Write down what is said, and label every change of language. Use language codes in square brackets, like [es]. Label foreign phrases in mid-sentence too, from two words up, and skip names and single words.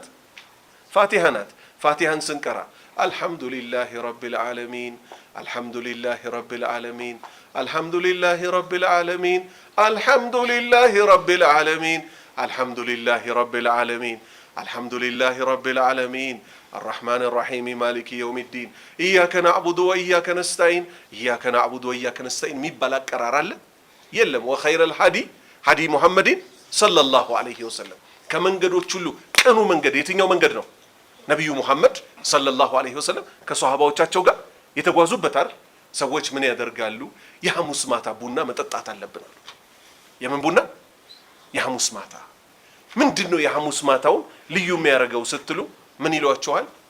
[am] ፋቲሃ ናት። ፋቲሃን ስንቀራ [ar] الحمد لله رب العالمين الحمد لله رب العالمين الحمد لله رب العالمين الحمد لله رب العالمين الحمد لله رب العالمين الحمد لله رب العالمين الرحمن الرحيم مالك يوم الدين إياك نعبد وإياك نستعين إياك نعبد وإياك نستعين [am] የሚባል አቀራር አለ የለም? [ar] وخير الهدي هدي محمد صلى الله عليه وسلم። [am] ከመንገዶች ሁሉ ቅኑ መንገድ የትኛው መንገድ ነው? ነብዩ ሙሐመድ [ar] صلى الله عليه وسلم [am] ከሷሃባዎቻቸው ጋር የተጓዙበት አይደል? ሰዎች ምን ያደርጋሉ? የሐሙስ ማታ ቡና መጠጣት አለብን አሉ። የምን ቡና? የሐሙስ ማታ። ምንድነው የሐሙስ ማታው ልዩ የሚያደርገው ስትሉ ምን ይሏቸዋል?